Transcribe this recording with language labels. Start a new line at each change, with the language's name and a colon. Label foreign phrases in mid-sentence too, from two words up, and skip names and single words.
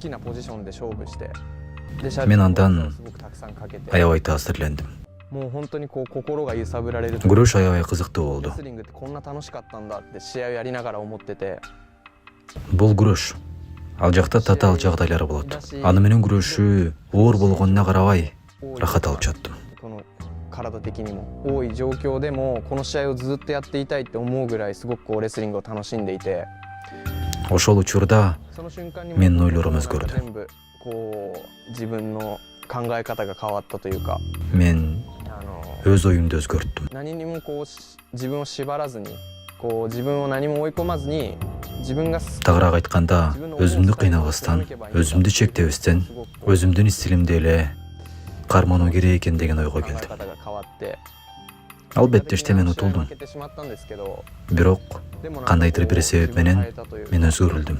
Kyrgyz: Мен андан аябай таасирлендим. Күрөш аябай кызыктуу болду. Бул күрөш. Ал жакта татаал жагдайлар болот. Аны менен күрөшүү оор болгонуна карабай рахат алып жаттым.
Japanese: 体的にも多い状況でもこの試合をずっとやっていたいって思うぐらいすごくレスリングを楽しんでいて
Kyrgyz: Ошол учурда менин ойлорум өзгөрдү.
Japanese: 全部こう自分の考え方が変わったというか
Kyrgyz: Мен өз оюмду өзгөрттүм.
Japanese: 何にもこう自分を縛らずにこう自分を何も追い込まずに自分が
Kyrgyz: Тагыраак айтканда, өзүмдү кыйнабастан, өзүмдү чектебестен, өзүмдүн стилимди эле кармануу керек экен деген ойго келдим. Албетте мен утулдум. Бирок кандайдыр бир себеп менен мен өзгөрүлдүм.